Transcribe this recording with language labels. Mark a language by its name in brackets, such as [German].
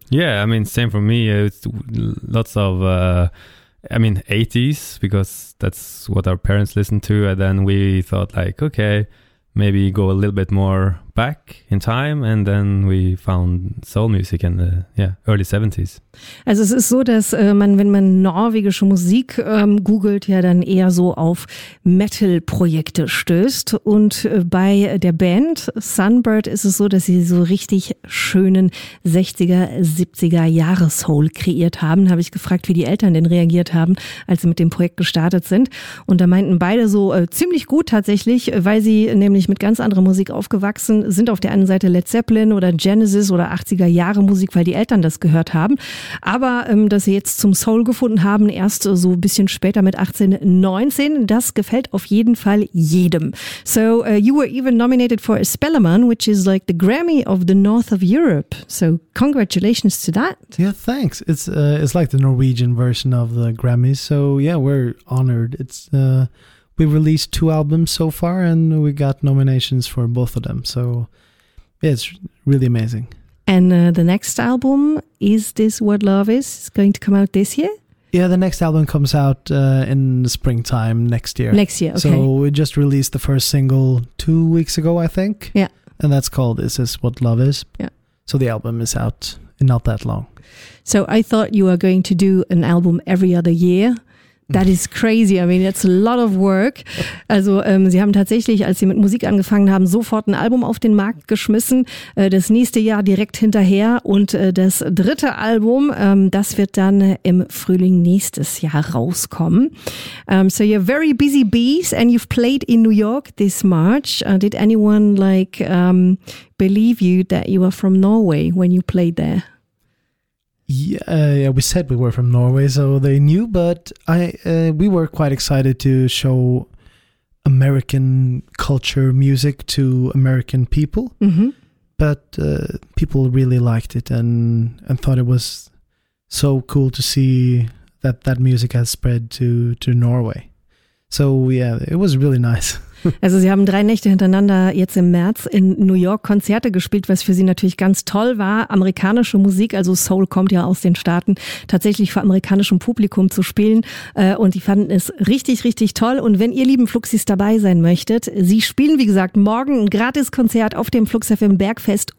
[English] Yeah, I mean, same for me. It's lots of, 80s, because that's what our parents listened to. And then we thought like, okay, maybe go a little bit more back in time. And then we found soul music in the early 70s. [German] Also es ist so, dass wenn man norwegische Musik googelt, ja dann eher so auf Metal-Projekte stößt. Und bei der Band Sunbird ist es so, dass sie so richtig schönen 60er, 70er Jahres-Soul kreiert haben. Habe ich gefragt, wie die Eltern denn reagiert haben, als sie mit dem Projekt gestartet sind. Und da meinten beide so ziemlich gut tatsächlich, weil sie nämlich mit ganz anderer Musik aufgewachsen sind. Auf der einen Seite Led Zeppelin oder Genesis oder 80er Jahre Musik, weil die Eltern das gehört haben. Aber dass sie jetzt zum Soul gefunden haben, erst so ein bisschen später mit 18, 19, das gefällt auf jeden Fall jedem. [English] So, you were even nominated for a Spellemann, which is like the Grammy of the North of Europe. So, congratulations to that. Yeah, thanks. It's like the Norwegian version of the Grammys. So, yeah, we're honored. We released 2 albums so far and we got nominations for both of them. So, yeah, it's really amazing. And the next album, Is This What Love Is, is going to come out this year? Yeah, the next album comes out in the springtime next year. Next year, okay. So we just released the first single 2 weeks ago, I think. Yeah. And that's called Is This What Love Is. Yeah. So the album is out in not that long. So I thought you were going to do an album every other year. That is crazy. I mean, it's a lot of work. [German] Also, sie haben tatsächlich, als sie mit Musik angefangen haben, sofort ein Album auf den Markt geschmissen. Das nächste Jahr direkt hinterher. Und das dritte Album, das wird dann im Frühling nächstes Jahr rauskommen. [English] So you're very busy bees and you've played in New York this March. Did anyone like believe you that you were from Norway when you played there? Yeah, we said we were from Norway, so they knew, but we were quite excited to show American culture music to American people, mm-hmm. But people really liked it and thought it was so cool to see that music has spread to Norway. So yeah, it was really nice. [German] Also sie haben 3 Nächte hintereinander jetzt im März in New York Konzerte gespielt, was für sie natürlich ganz toll war. Amerikanische Musik, also Soul kommt ja aus den Staaten, tatsächlich vor amerikanischem Publikum zu spielen. Und die fanden es richtig, richtig toll. Und wenn ihr lieben Fluxis dabei sein möchtet, sie spielen, wie gesagt, morgen ein Gratiskonzert auf dem FluxFM Bergfest.